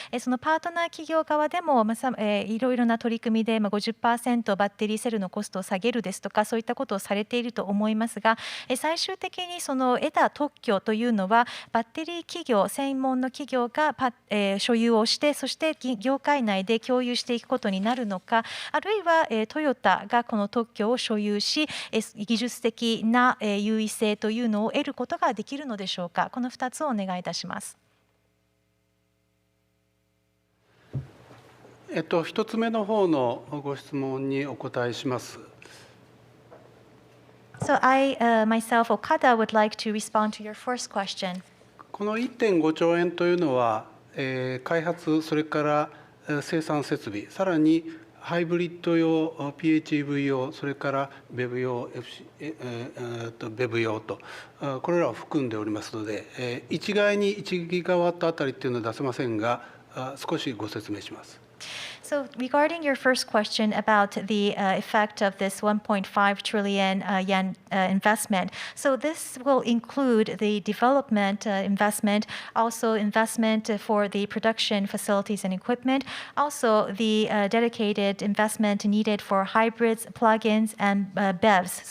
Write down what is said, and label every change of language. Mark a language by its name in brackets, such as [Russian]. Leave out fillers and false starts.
[Japanese] そのパートナー企業側でもいろいろな取り組みで 50% バッテリーセルのコストを下げるですとか、そういったことをされていると思いますが、最終的にその得た特許というのはバッテリー企業、専門の企業が所有をして、そして業界内で共有していくことになるのか、あるいはトヨタがこの特許を所有し、技術的な優位性というのを得ることができるのでしょうか。この2つをお願いいたします。 1つ目の方のご質問にお答えします。 [English] So I myself, Okada, would like to respond to your first question. [Japanese] この 1.5 兆円というのは、開発、それから生産設備、さらにハイブリッド用、PHEV 用、それからBEV 用、BEV 用と、これらを含んでおりますので、一概に1ギガワットあたりというのは出せませんが、少しご説明します。 [English] So regarding your first question about the effect of this 1.5 trillion yen investment, so this will include the development investment, also investment for the production facilities and equipment, also the dedicated investment needed for hybrids, plug-ins, and BEVs.